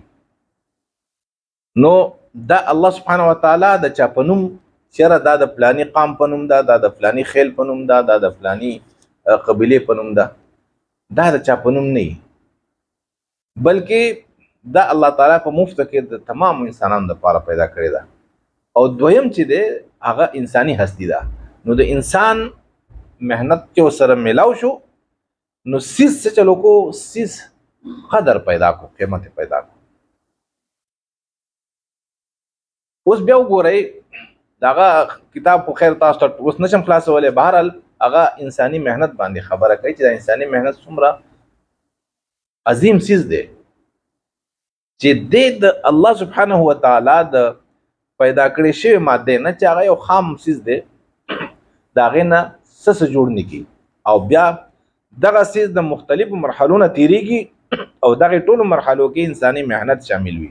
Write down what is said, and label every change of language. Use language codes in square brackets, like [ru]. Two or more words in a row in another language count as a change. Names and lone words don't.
[ps] نو دا الله سبحانه وتعالی د چا په نوم چېرې دا د فلاني قام په نوم ده، دا د فلاني خیل په نوم ده، دا د فلاني قبیلې په نوم ده، دا د چا په نوم نه وي، بلکې دا الله تعالی په مفت کې د تمام انسانانو لپاره پیدا کړې ده. او دویم چې دی هغه انساني هستی ده. نو د انسان محنت چې ورسره میلاو شو نو سیس څه چلو کو، سیس قدر پیدا کو، قیمت پیدا کو. اوس بیا وګورئ دغه کتاب خو خیر تاسو ته اوس نشم خلاصولی، بهرحال هغه انساني محنت باندې خبره کوي چې دا انساني محنت څومره عظیم څیز دی چې دی د الله سبحانه وتعالی د پیدا کړی شوی ماده نه چې هغه یو خام څیز دی، د هغې نه څه جوړ نه کي، او بیا دغه څیز د مختلفو مرحلو نه تیریږي او دغې ټولو مرحلو کې انساني محنت شامل وي.